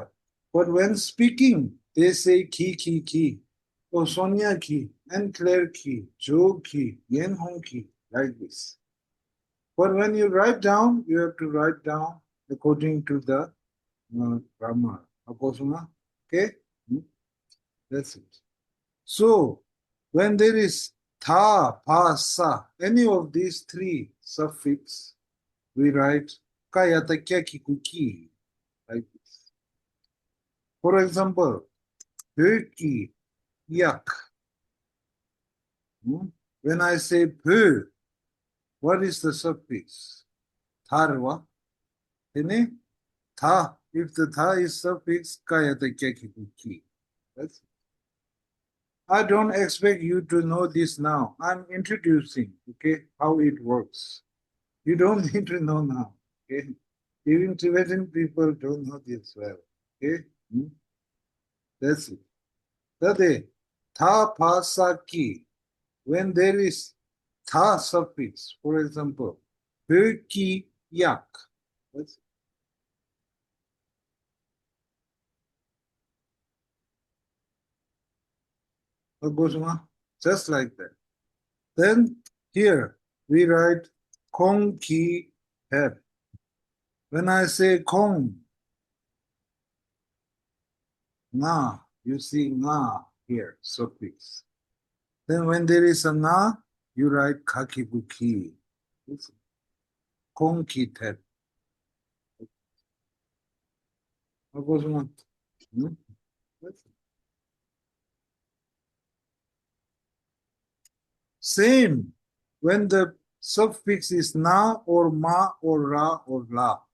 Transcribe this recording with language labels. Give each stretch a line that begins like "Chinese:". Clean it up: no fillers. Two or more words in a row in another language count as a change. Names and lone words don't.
English: But when speaking, they say ki, or Sonia ki, and Claire ki, Joe ki, Yen Hong ki, like this. But when you write down, you have to write down according to the grammar. Okay? That's it. So, when there is tha, pa, sa, any of these three suffix, we write
Tibetan: kayata kya ki kuki,
English: like this. For example, ki, yak. When I say pö, what is the suffix?
Tibetan: Tharva. Tha.
English: If the tha is suffix,
Tibetan: kayata kya ki kuki.
English: That's it. I don't expect you to know this now. I'm introducing, okay, how it works. You don't need to know now, okay? Even Tibetan people don't know this well, okay? That's it. Tade,
Tibetan: tha, pa, sa, ki.
English: When there is tha suffix, for example,
Tibetan: pö, ki, yak.
English: That's it. Just like that. Then here we write kong ki head. When I say kong, na, you see na here, suffix. Then when there is a na, you write kakibuki.
Tibetan: Kong ki head.
English: Same when the suffix is na or ma or ra or la.